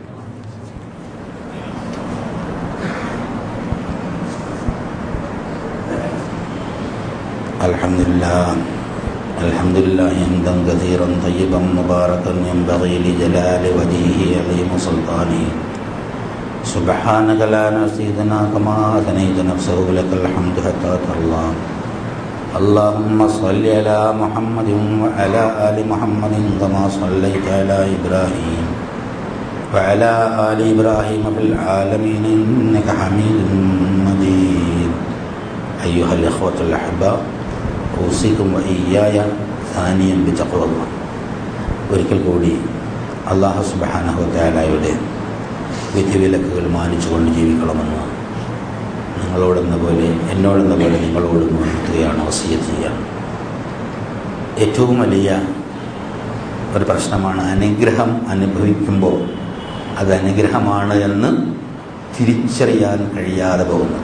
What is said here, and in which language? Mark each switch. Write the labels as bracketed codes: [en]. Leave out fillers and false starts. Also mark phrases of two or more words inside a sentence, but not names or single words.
[ar] الحمد لله حمدا كثيرا طيبا مباركا ينبغي لجلال وجهه عظيم سلطانه سبحانك لا نحصي ثناءك كما أثنيت نفسه لك الحمد حتى ترضى. اللهم صل على محمد وعلى آل محمد كما صليت على إبراهيم وعلى آل إبراهيم في العالمين إنك حميد مجيد. أيها الإخوة الأحباء، أوصيكم وإياي ثانيا بتقوى الله. [ml] ഒരിക്കൽ കൂടി അല്ലാഹു [ar] سبحانه وتعالى [ml] വിധിവിലക്കുകൾ മാനിച്ചുകൊണ്ട് ജീവിക്കണമെന്ന് നിങ്ങളോടെന്ന പോലെ എന്നോടെന്ന പോലെ നിങ്ങളോടും ഉണർത്തുകയാണ്, വസിയ്യത്ത് ചെയ്യുകയാണ്. ഏറ്റവും വലിയ ഒരു പ്രശ്നമാണ് അനുഗ്രഹം അനുഭവിക്കുമ്പോൾ അത് അനുഗ്രഹമാണ് എന്ന് തിരിച്ചറിയാൻ കഴിയാതെ പോകുന്നത്.